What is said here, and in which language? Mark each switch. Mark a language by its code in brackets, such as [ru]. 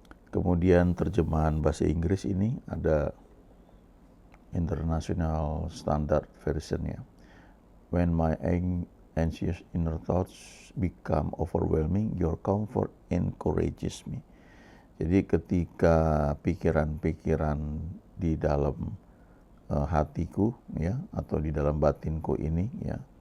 [id] Kemudian terjemahan bahasa Inggris ini ada International Standard Version, ya. [en] When my anxious inner thoughts become overwhelming, your comfort encourages me. [id] Jadi ketika pikiran-pikiran di dalam hatiku, ya, atau di dalam batinku ini, ya,